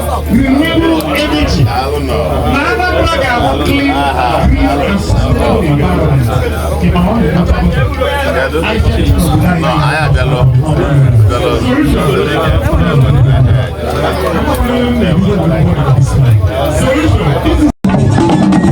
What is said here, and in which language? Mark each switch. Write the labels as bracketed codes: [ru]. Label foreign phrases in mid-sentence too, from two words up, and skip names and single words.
[en] Renewable energy. [ig] Na Anambra ga-abụ [en] clean, green and sustainable environment. [ig] Ị ma ọ dị na Kedu? No, anyị abịalụ. Abịalụ. Solution. [en] Solution.